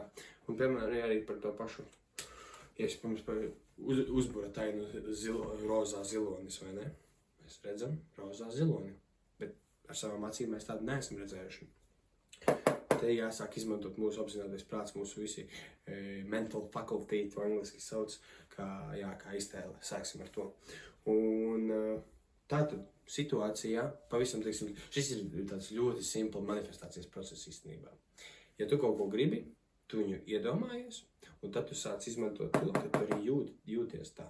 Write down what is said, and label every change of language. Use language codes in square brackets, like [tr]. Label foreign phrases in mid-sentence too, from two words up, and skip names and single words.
[lv] Un, piemēram, arī par to pašu. Ja es pirms uzbura tainu rozā zilonis, vai ne? Mēs redzam rozā ziloni, bet ar savām acīm mēs tādu neesam redzējuši. Te jāsāk izmantot mūsu apzinātais prāts, mūsu visi [en] mental faculty, [lv] to angliski sauc, kā iztēle. Sāksim ar to. Un tātad situācijā, pavisam, teiksim, šis ir tāds ļoti simpla manifestācijas process īstenībā. Ja tu kaut ko gribi, tu viņu iedomājies, un tad tu sāc izmantot to, ka tu arī jūties tā.